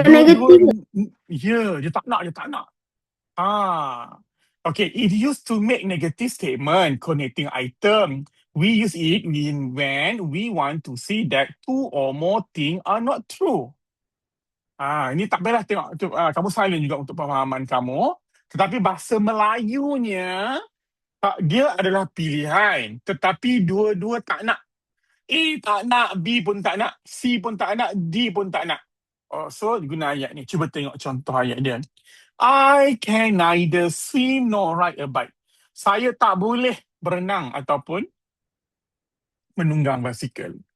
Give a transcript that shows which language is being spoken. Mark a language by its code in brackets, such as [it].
[ms] Dua-dua, negatif. dia tak nak, dia tak nak. [en] Okay, it used to make negative statement connecting item. We use it when we want to see that two or more things are not true. [ms] Ini tak payahlah tengok. Kamu silent juga untuk pemahaman kamu. Tetapi bahasa Melayunya, dia adalah pilihan. Tetapi dua-dua tak nak. A tak nak, B pun tak nak, C pun tak nak, D pun tak nak. So, guna ayat ni. Cuba tengok contoh ayat dia. [en] I can neither swim nor ride a bike. [ms] Saya tak boleh berenang ataupun menunggang basikal.